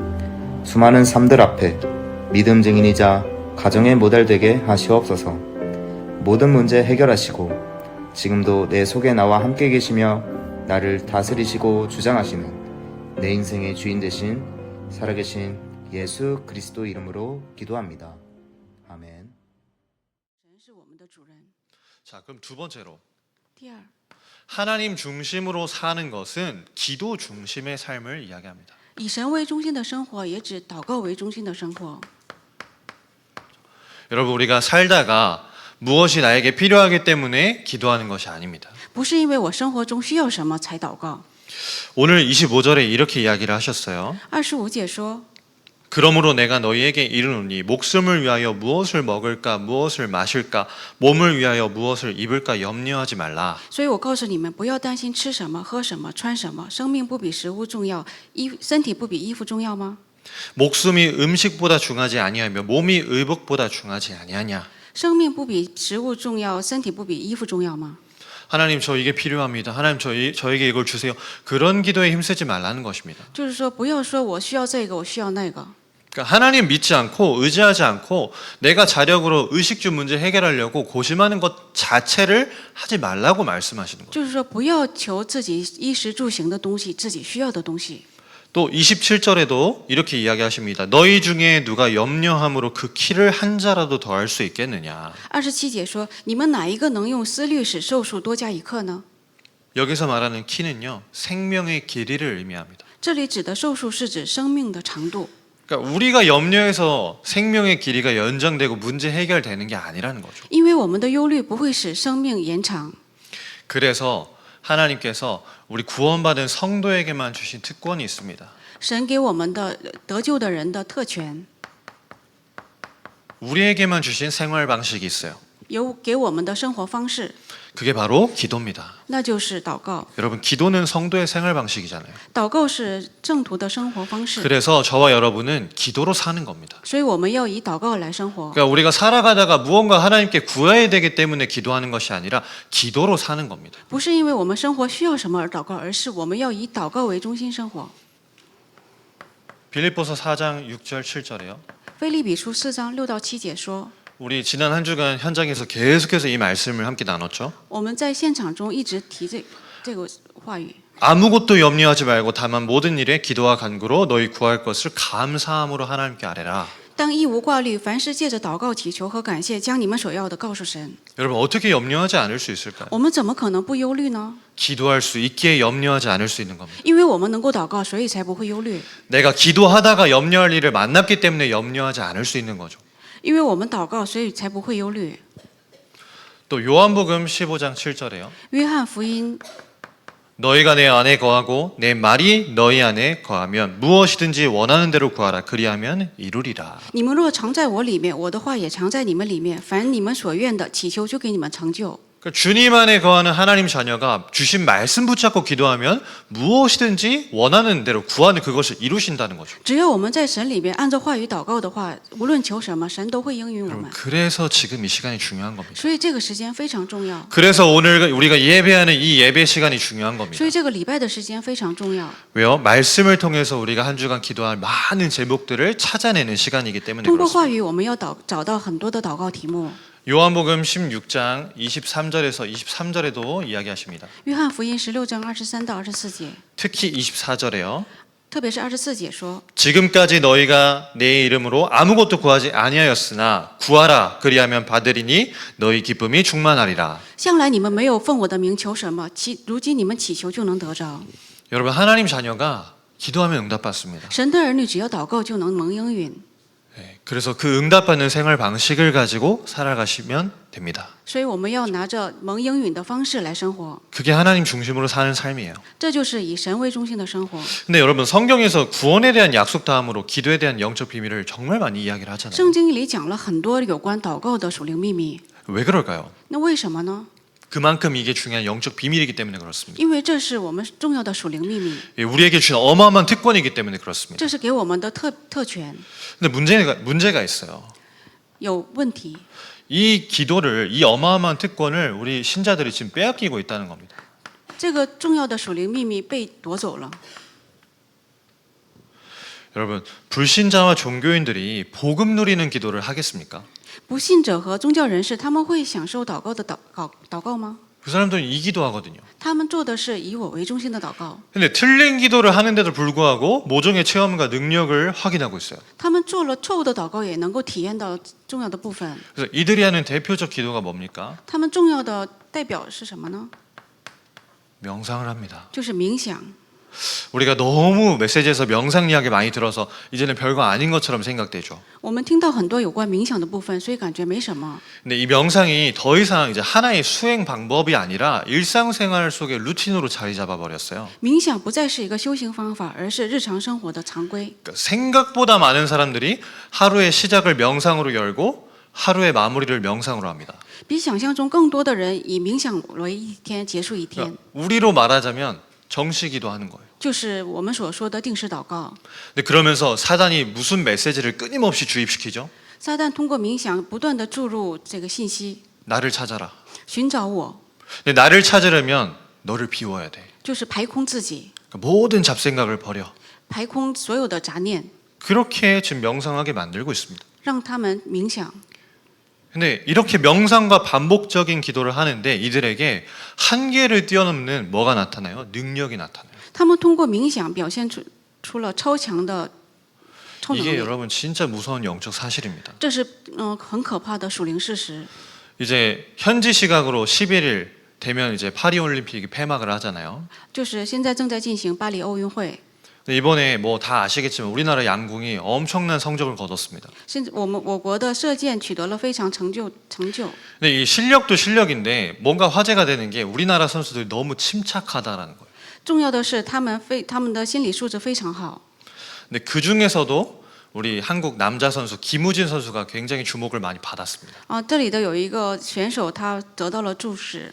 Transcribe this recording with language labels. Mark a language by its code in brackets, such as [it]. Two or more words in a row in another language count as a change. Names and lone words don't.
[ko] 수많은 삶들 앞에 믿음 증인이자 가정의 모델 되게 하시옵소서. 모든 문제 해결하시고 지금도 내 속에 나와 함께 계시며 나를 다스리시고 주장하시는 내 인생의 주인 되신 살아계신 예수 그리스도 이름으로 기도합니다. 아멘. [zh] 神是我们的主人。 [ko] 자, 그럼 두 번째로 [zh] 第二， [ko] 하나님 중심으로 사는 것은 기도 중심의 삶을 이야기합니다. [zh] 以神为中心的生活，也指祷告为中心的生活。 [ko] 여러분, 우리가 살다가 무엇이 나에게 필요하기 때문에 기도하는 것이 아닙니다. [zh] 不是因为我生活中需要什么才祷告。 [ko] 오늘 25절에 이렇게 이야기를 하셨어요. [zh] 25节说， [ko] 그러므로 내가 너희에게 이르노니 목숨을 위하여 무엇을 먹을까 무엇을 마실까 몸을 위하여 무엇을 입을까 염려하지 말라. [zh] 所以我告诉你们，不要担心吃什么、喝什么、穿什么。生命不比食物重要，身体不比衣服重要吗？ [ko] 목숨이 음식보다 중하지 아니하며 몸이 의복보다 중하지 아니하냐. [zh] 生命不比食物重要，身体不比衣服重要吗？ [ko] 하나님, 저 이게 필요합니다. 하나님, 저에게 이걸 주세요. 그런 기도에 힘쓰지 말라는 것입니다. [zh] 就是说，不要说我需要这个，我需要那个。 [ko] 그러니까 하나님 믿지 않고 의지하지 않고 내가 자력으로 의식주 문제 해결하려고 고심하는 것 자체를 하지 말라고 말씀하시는 거예요. [zh] 就是说，不要求自己衣食住行的东西，自己需要的东西。 [ko] 또 27절에도 이렇게 이야기하십니다. 너희 중에 누가 염려함으로 그 키를 한 자라도 더할 수 있겠느냐. [zh] 27 节说：“你们哪一个能用思虑使寿数多加一刻呢？” [ko] 여기서 말하는 키는요, 생명의 길이를 의미합니다. [zh] 这里指的寿数是指生命的长度。 [ko] 그러니까 우리가 염려해서 생명의 길이가 연장되고 문제 해결되는 게 아니라는 거죠. [zh] 因为我们的忧虑不会使生命延长， [ko] 그래서 하나님께서 우리 구원받은 성도에게만 주신 특권이 있습니다. [zh] 神给我们的得救的人的特权， [ko] 우리에게만 주신 생활 방식이 있어요. [zh] 有给我们的生活方式， [ko] 그게 바로 기도입니다. [zh] 那就是祷告。 [ko] 여러분, 기도는 성도의 생활 방식이잖아요. [zh] 祷告是正途的生活方式， [ko] 그래서 저와 여러분은 기도로 사는 겁니다. [zh] 所以我们要以祷告来生活。 [ko] 그러니까 우리가 살아가다가 무언가 하나님께 구해야 되기 때문에 기도하는 것이 아니라 기도로 사는 겁니다. [zh] 不是因为我们生活需要什么而祷告，而是我们要以祷告为中心生活。 [ko] 빌립보서 4장 6절 7절에요. [zh] 腓立比书4章6到7节说， [ko] 우리 지난 한 주간 현장에서 계속해서 이 말씀을 함께 나눴죠. [zh] 我们在现场中一直提这个话语。 [ko] 아무것도 염려하지 말고 다만 모든 일에 기도와 간구로 너희 구할 것을 감사함으로 하나님께 아뢰라. [zh] 当一无挂虑，凡事借着祷告、祈求和感谢，将你们所要的告诉神。 [ko] 여러분, 어떻게 염려하지 않을 수 있을까요? [zh] 我们怎么可能不忧虑呢？ [ko] 기도할 수 있기에 염려하지 않을 수 있는 겁니다. [zh] 因为我们能够祷告，所以才不会忧虑。 [ko] 내가 기도하다가 염려할 일을 만났기 때문에 염려하지 않을 수 있는 거죠. [zh] 因为我们祷告，所以才不会忧虑。 [ko] 또 요한복음 15장 7절에요. [zh] 约翰福音 [ko] 너희가 내 안에 거하고 내 말이 너희 안에 거하면 무엇이든지 원하는 대로 구하라. 그리하면 이루리라. [zh] 你们若常在我里面，我的话也常在你们里面，凡你们所愿的，祈求就给你们成就。 [ko] 그러니까 주님 안에 거하는 하나님 자녀가 주신 말씀 붙잡고 기도하면 무엇이든지 원하는 대로 구하는 그것을 이루신다는 거죠. [zh] 只要我们在神里边按照话语祷告的话，无论求什么，神都会应允我 [ko] 여러분, [zh] 们。 [ko] 그래서 지금 이 시간이 중요한 겁니다. [zh] 所以这个时间非常重要， [ko] 그래서 오늘 우리가 예배하는 이 예배 시간이 중요한 겁니다. [zh] 所以这个礼拜的时间非常重要。 [ko] 왜요? 말씀을 통해서 우리가 한 주간 기도할 많은 제목들을 찾아내는 시간이기 때문에 [zh] 通过 [ko] 그렇습니다. [zh] 话语，我们要找到很多的祷告题目。 [ko] 요한복음 16장 23절에서 23절에도 이야기하십니다. [zh] 约翰福音16章23到24节， [ko] 특히 24절에요. [zh] 特别是24节说： [ko] 지금까지 너희가 내 이름으로 아무것도 구하지 아니하였으나 구하라 그리하면 받으리니 너희 기쁨이 충만하리라. [zh] 向来你们没有奉我的名求什么，如今你们祈求就能得着。 [ko] 여러분 하나님 자녀가 기도하면 응답받습니다. [zh] 神的儿女只要祷告就能蒙应允， [ko] 네, 그래서 그 응답받는 생활 방식을 가지고 살아가시면 됩니다. [zh] 所以我们要拿着蒙应允的方式来生活， [ko] 그게 하나님 중심으로 사는 삶이에요. [zh] 这就是以神为中心的生活。 [ko] 근데 여러분 성경에서 구원에 대한 약속 다음으로 기도에 대한 영적 비밀을 정말 많이 이야기를 하잖아요. [zh] 圣经里讲了很多有关祷告的属灵秘密， [ko] 왜 그럴까요? [zh] 那为什么呢？ [ko] 그만큼 이게 중요한 영적 비밀이기 때문에 그렇습니다. [zh] 因为这是我们重要的属灵秘密， [ko] 예, 우리에게 주신 어마어마한 특권이기 때문에 그렇습니다. [zh] 这是给我们的特权。 [ko] 근데 문제가 있어요. [zh] 有问题， [ko] 이 기도를 이 어마어마한 특권을 우리 신자들이 지금 빼앗기고 있다는 겁니다. [zh] 这个重要的属灵秘密被夺走了。 [ko] 여러분 불신자와 종교인들이 복음 누리는 기도를 하겠습니까? [zh] 不信者和宗教人士，他们会享受祷告的祷告吗？ [ko] 그 사람들은 이 기도하거든요. [zh] 他们做的是以我为中心的祷告， [ko] 근데 틀린 기도를 하는데도 불구하고 모종의 체험과 능력을 확인하고 있어요. [zh] 他们做了错误的祷告，也能够体验到重要的部分。 [ko] 그래서 이들이 하는 대표적 기도가 뭡니까? [zh] 他们重要的代表是什么呢？ [ko] 명상을 합니다. [zh] 就是冥想。 [ko] 우리가 너무 메시지에서 명상 이야기 많이 들어서 이제는 별거 아닌 것처럼 생각되죠. [zh] 我们听到很多有关冥想的部分，所以感觉没什么。 [ko] 근데 이 명상이 더 이상 이제 하나의 수행 방법이 아니라 일상생활 속의 루틴으로 자리 잡아 버렸어요. [zh] 冥想不再是一个修行方法，而是日常生活的常规。 [ko] 그러니까 생각보다 많은 사람들이 하루의 시작을 명상으로 열고 하루의 마무리를 명상으로 합니다. [zh] 比想象中更多的人以冥想为一天结束一天， [ko] 그러니까 우리로 말하자면 정시기도 하는 거예요. [zh] 就是我们所说的定时祷告。 [ko] 근데 그러면서 사단이 무슨 메시지를 끊임없이 주입시키죠? [zh] 撒旦通过冥想不断的注入这个信息， [ko] 나를 찾아라. [zh] 寻找我， [ko] 근데 나를 찾으려면 너를 비워야 돼. [zh] 就是排空自己， [ko] 그러니까 모든 잡생각을 버려. [zh] 排空所有的杂念， [ko] 그렇게 지금 명상하게 만들고 있습니다. [zh] 让他们冥想。 [ko] 근데 이렇게 명상과 반복적인 기도를 하는데 이들에게 한계를 뛰어넘는 뭐가 나타나요? 능력이 나타나요. [zh] 他们通过冥想表现出了超强的超能 [ko] 이게 [zh] 力， [ko] 여러분 진짜 무서운 영적 사실입니다. [zh] 这是很可怕的属灵事实。 [ko] 이제 현지 시각으로 11일 되면 이제 파리 올림픽이 폐막을 하잖아요. [zh] 就是现在正在进行巴黎奥运会， [ko] 근데 이번에 뭐 다 아시겠지만 우리나라 양궁이 엄청난 성적을 거뒀습니다. [zh] 现在我国的射箭取得了非常成就。 [ko] 근데 이 실력도 실력인데 뭔가 화제가 되는 게 우리나라 선수들이 너무 침착하다라는 거예요. [zh] 重要的是他们的心理素质非常好。 [ko] 근데 그 중에서도 우리 한국 남자 선수 김우진 선수가 굉장히 주목을 많이 받았습니다. [zh] 这里的有一个选手，他得到了注视。